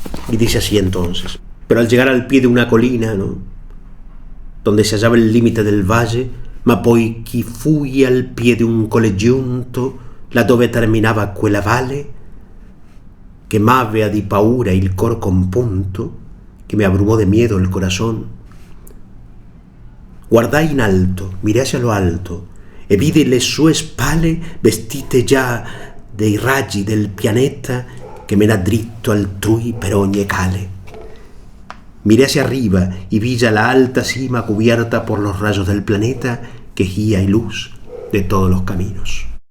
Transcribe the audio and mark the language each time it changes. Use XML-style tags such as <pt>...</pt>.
<es>Y dice así entonces: pero al llegar al pie de una colina, ¿no?, donde se hallaba el límite del valle,</es> <it>ma poi chi fui al pie de un colle giunto, laddove terminava quella valle, che m'avea di paura il cor compunto,</it> <es>que me abrumó de miedo el corazón.</es> <it>Guardai in alto,</it> <es>miré hacia lo alto,</es> <it>e vidi le sue spalle vestite già dei raggi del pianeta che mena dritto altrui per ogni cale.</it> <es>Miré hacia arriba y vi ya la alta cima cubierta por los rayos del planeta que es guía y luz de todos los caminos.</es>